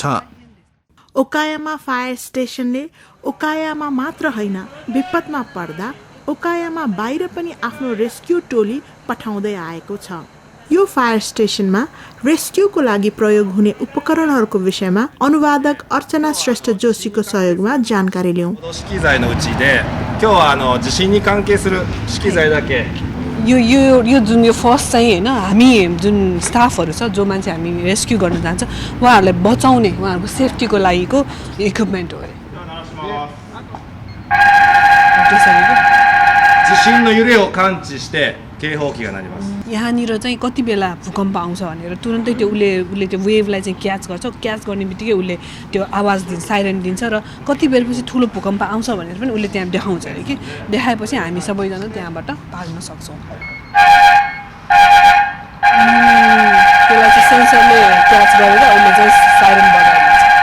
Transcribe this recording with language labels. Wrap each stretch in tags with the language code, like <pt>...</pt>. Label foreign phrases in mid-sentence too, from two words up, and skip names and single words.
<ne>ओकायामा</ne> <en>fire station</en> <ne>ओकायामा मात्र होइन, विपदमा पर्दा ओकायामा बाहिर पनि आफ्नो रेस्क्यु टोली पठाउँदै आएको छ। यो</ne> <en>fire station</en> <ne>रेस्क्युको लागि प्रयोग हुने उपकरणहरूको विषयमा अनुवादक अर्चना श्रेष्ठ जोशीको सहयोगमा जानकारी लियौँ।</ne> <ja>資材のうちで今日は地震に関係する資材だけ</ja> <ne>यो जुन यो फर्स्ट चाहिँ होइन, हामी जुन स्टाफहरू छ जो मान्छे हामी रेस्क्यु गर्न जान्छ उहाँहरूलाई बचाउने उहाँहरूको सेफ्टीको लागिको इक्विपमेन्ट हो।</ne> <ja>地震の揺れを感知して警報器が鳴ります。</ja> <ne>यहाँनिर चाहिँ कति बेला भूकम्प आउँछ भनेर तुरन्तै त्यो उसले त्यो वेभलाई चाहिँ क्याच गर्छ। क्याच गर्ने बित्तिकै उसले त्यो आवाज दिन्छ, साइरेन दिन्छ र कति बेरपछि ठुलो भूकम्प आउँछ भनेर पनि उसले त्यहाँ देखाउँछ अरे कि। देखाएपछि हामी सबैजना त्यहाँबाट भाग्न सक्छौँ। त्यसलाई चाहिँ सेन्सरले क्याच गरेर उसले चाहिँ साइरेन बजाइदिन्छ।</ne>